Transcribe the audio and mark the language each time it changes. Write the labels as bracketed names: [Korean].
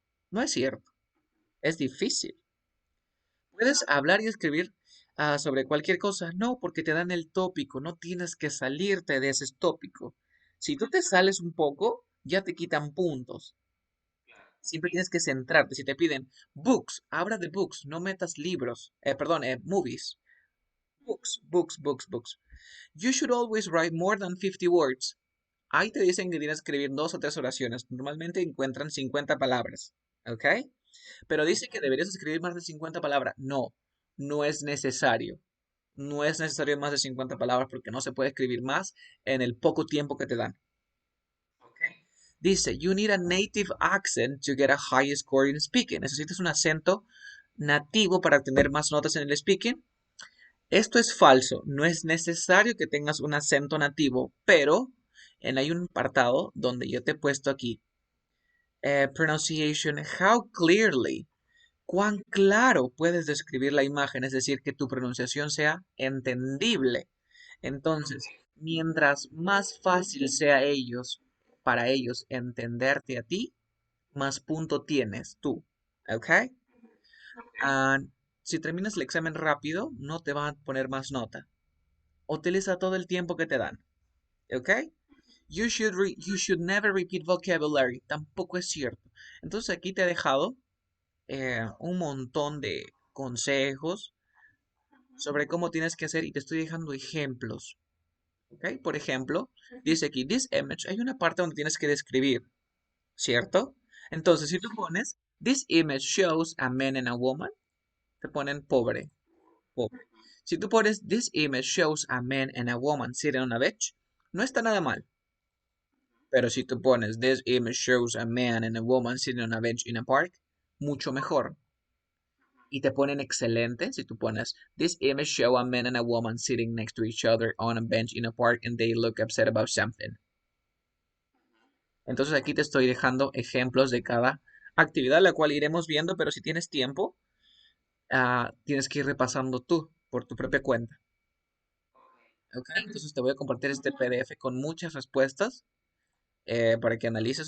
[Spanish] No es cierto, es difícil. Puedes hablar y escribir sobre cualquier cosa. No, porque te dan el tópico. No tienes que salirte de ese tópico. Si tú te sales un poco, ya te quitan puntos. Siempre tienes que centrarte. Si te piden books, habla de books. No metas libros. Perdón, movies. [English] Books, books, books, books. You should always write more than 50 words. [Spanish] Ahí te dicen que tienes que escribir 2 o 3 oraciones. Normalmente encuentran 50 palabras. ¿Ok? Pero dice que deberías escribir más de 50 palabras. No, no es necesario. No es necesario más de 50 palabras porque no se puede escribir más en el poco tiempo que te dan. ¿Ok? Dice, [English] you need a native accent to get a high score in speaking. [Spanish] Necesitas un acento nativo para obtener más notas en el speaking. Esto es falso. No es necesario que tengas un acento nativo, pero hay un apartado donde yo te he puesto aquí. [English] Pronunciation, how clearly. [Spanish] Cuán claro puedes describir la imagen, es decir, que tu pronunciación sea entendible. Entonces, mientras más fácil sea para ellos entenderte a ti, más punto tienes tú. ¿Ok? Ah, si terminas el examen rápido, no te van a poner más nota. Utiliza todo el tiempo que te dan. ¿Ok? [English] You should never repeat vocabulary. [Spanish] Tampoco es cierto. Entonces aquí te he dejado un montón de consejos sobre cómo tienes que hacer y te estoy dejando ejemplos. ¿Ok? Por ejemplo, dice aquí, this image, hay una parte donde tienes que describir, ¿cierto? Entonces, si tú pones, [English] this image shows a man and a woman, [Spanish] te ponen pobre, pobre. Si tú pones, [English] this image shows a man and a woman sitting on a bench, [Spanish] no está nada mal. Pero si tú pones, [English] this image shows a man and a woman sitting on a bench in a park, [Spanish] mucho mejor. Y te ponen excelente si tú pones [English] this image show a man and a woman sitting next to each other on a bench in a park and they look upset about something. [Spanish] Entonces aquí te estoy dejando ejemplos de cada actividad, la cual iremos viendo, pero si tienes tiempo, tienes que ir repasando tú por tu propia cuenta. ¿Ok? Entonces te voy a compartir este PDF con muchas respuestas para que analices.